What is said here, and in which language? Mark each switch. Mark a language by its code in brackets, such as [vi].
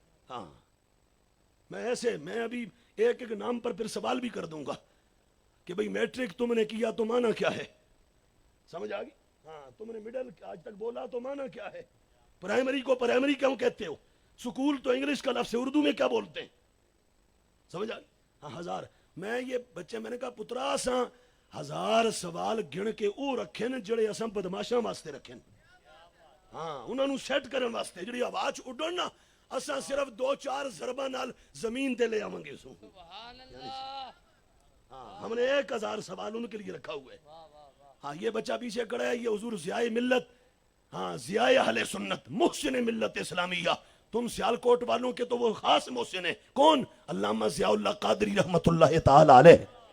[ur] ہاں, میں ایسے, میں ابھی ایک ایک نام پر پھر سوال بھی کر دوں گا کہ بھئی میٹرک تم نے کیا تو معنی کیا ہے؟ سمجھ آگئی؟ ہاں, تم نے مڈل آج تک بولا تو معنی کیا ہے؟ پرائمری کو پرائمری کیوں کہتے ہو؟ سکول تو انگلش کا لفظ ہے, اردو میں کیا بولتے ہیں؟ سمجھ آگئی؟ ہاں, 1000. میں یہ بچے, میں نے کہا [pa] پترا اساں 1000 سوال گن کے او رکھے نے جڑے اساں بدماشاں واسطے رکھے نے. ہاں, انہاں نو سیٹ کرن واسطے, جڑی آواز اڈن نا, اساں صرف 2-4 ضرباں نال زمین تے لے آواں گے. [ur] سبحان اللہ. ہاں, ہم نے 1000 سوال ان کے لیے رکھا ہوا ہے. ہاں, یہ بچہ پیچھے کھڑا ہے, یہ حضور ضیاء ملت, ہاں, ضیاء اہل سنت, محسن ملت اسلامیہ. تم سیالکوٹ والوں کے تو وہ خاص محسن ہیں. کون؟ علامہ ضیاء اللہ قادری رحمت اللہ تعالی علیہ.